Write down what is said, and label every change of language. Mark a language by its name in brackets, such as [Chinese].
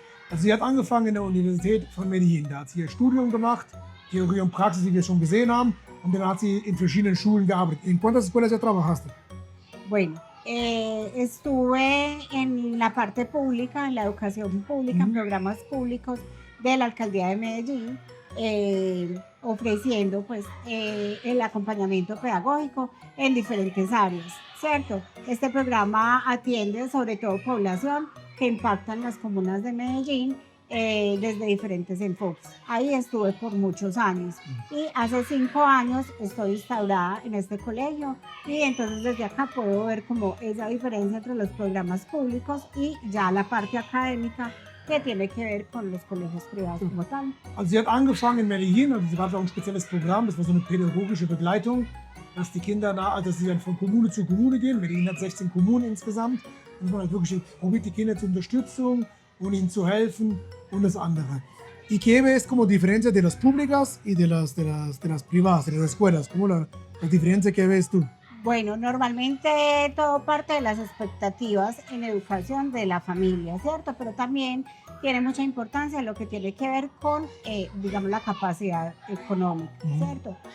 [German] Also sie hat angefangen in der Universität von Medellin. Da hat sie ihr Studium gemacht, Theorie und Praxis, die wir schon gesehen haben. Und dann hat sie in verschiedenen Schulen gearbeitet. [Spanish] ¿En cuántas escuelas ya trabajaste? Bueno, estuve en la parte pública, en la educación pública, en programas públicos de la Alcaldía de Medellín, ofreciendo pues el acompañamiento pedagógico en diferentes áreas, ¿cierto? Este programa atiende sobre todo población que impactan las comunas de Medellín desde diferentes enfoques. Ahí estuve por muchos años y hace 5 años estoy instaurada en este colegio y entonces desde acá puedo ver como esa diferencia entre los programas públicos y ya la parte académica que tiene que ver con los colegios privados como tal. [German] Also sie hat angefangen in Medellin, also sie hatte auch ein spezielles Programm, das war so eine pädagogische Begleitung, dass die Kinder, dass sie dann von Kommune zu Kommune gehen. Medellin hat 16 Kommunen insgesamt. Und man hat wirklich probiert, die Kinder zur Unterstützung und ihnen zu helfen und das andere. [Spanish] ¿Y qué ves como diferencia de las públicas y de las privadas, de las escuelas? ¿Cómo la diferencia que ves tú? Bueno, normalmente todo parte de las expectativas en educación de la familia, ¿cierto? Pero también tiene mucha importancia lo que tiene que ver con, digamos, la capacidad económica, ¿cierto?